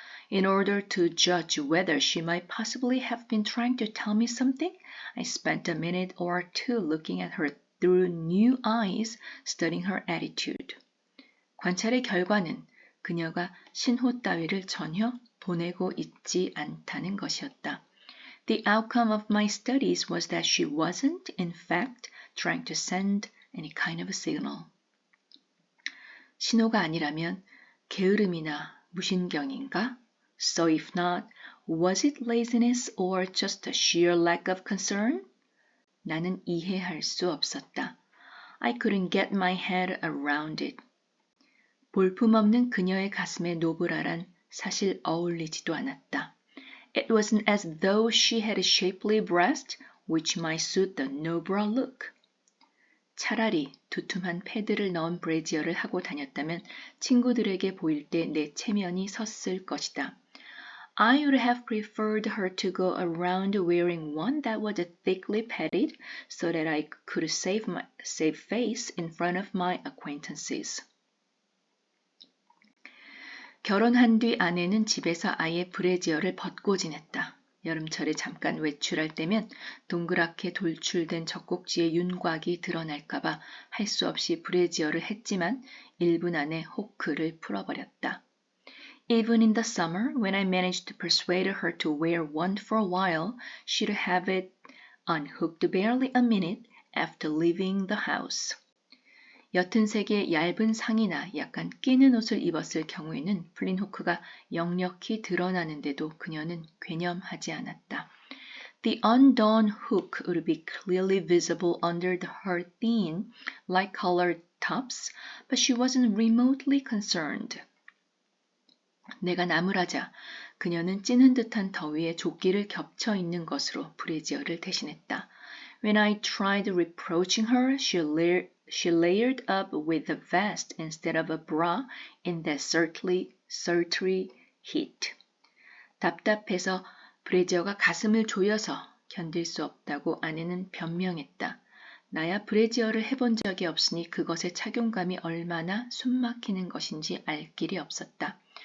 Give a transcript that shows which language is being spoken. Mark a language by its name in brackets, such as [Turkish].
[English] In order to judge whether she might possibly have been trying to tell me something, I spent a minute or two looking at her through new eyes, studying her attitude. [Korean] 관찰의 결과는 그녀가 신호 따위를 전혀 보내고 있지 않다는 것이었다. [English] The outcome of my studies was that she wasn't, in fact, trying to send any kind of a signal. [Korean] 신호가 아니라면 게으름이나 무신경인가? [English] So if not, was it laziness or just a sheer lack of concern? [Korean] 나는 이해할 수 없었다. [English] I couldn't get my head around it. [Korean] 볼품없는 그녀의 가슴에 노브라란 사실 어울리지도 않았다. [English] It wasn't as though she had a shapely breast, which might suit the no-bra look. [Korean] 차라리 두툼한 패드를 넣은 브래지어를 하고 다녔다면 친구들에게 보일 때 내 체면이 섰을 것이다. [English] I would have preferred her to go around wearing one that was thickly padded so that I could save face in front of my acquaintances. [Korean] 결혼한 뒤 아내는 집에서 아예 브래지어를 벗고 지냈다. 여름철에 잠깐 외출할 때면 동그랗게 돌출된 젖꼭지의 윤곽이 드러날까봐 할 수 없이 브래지어를 했지만 1분 안에 호크를 풀어버렸다. [English] Even in the summer, when I managed to persuade her to wear one for a while, she'd have it unhooked barely a minute after leaving the house. [Korean] 옅은 색의 얇은 상의나 약간 끼는 옷을 입었을 경우에는 풀린 호크가 역력히 드러나는데도 그녀는 괴념하지 않았다. [English] The undone hook would be clearly visible under her thin, light-colored tops, but she wasn't remotely concerned. [Korean] 내가 나무라자 그녀는 찌는 듯한 더위에 조끼를 겹쳐 입는 것으로 브래지어를 대신했다. [English] When I tried reproaching her, she layered up with a vest instead of a bra in that sultry heat. [Korean] 답답해서 브래지어가 가슴을 조여서 견딜 수 없다고 아내는 변명했다. 나야 브래지어를 해본 적이 없으니 그것의 착용감이 얼마나 숨막히는 것인지 알 길이 없었다.